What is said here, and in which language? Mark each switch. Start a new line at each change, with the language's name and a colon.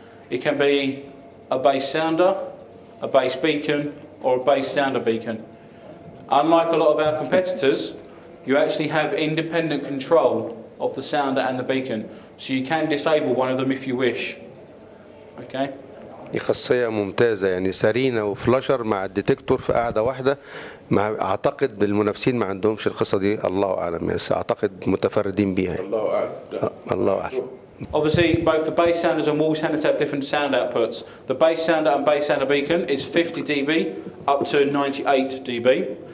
English: It can be a bass sounder, a bass beacon, or a bass sounder beacon. Unlike a lot of our competitors, you actually have independent control of the sounder and the beacon, so you can disable one of them if you wish. Okay?
Arabic: دي خاصية ممتازة يعني سرينة وفلاشر مع الديتكتور في قاعدة واحدة أعتقد المنافسين ما عندهمش القصة دي الله أعلم بس أعتقد متفردين بيها الله أعلم الله أعلم.
English: Obviously, both the bass sounders and wall sounders have different sound outputs. The bass sounder and bass sounder beacon is 50 dB up to 98 dB.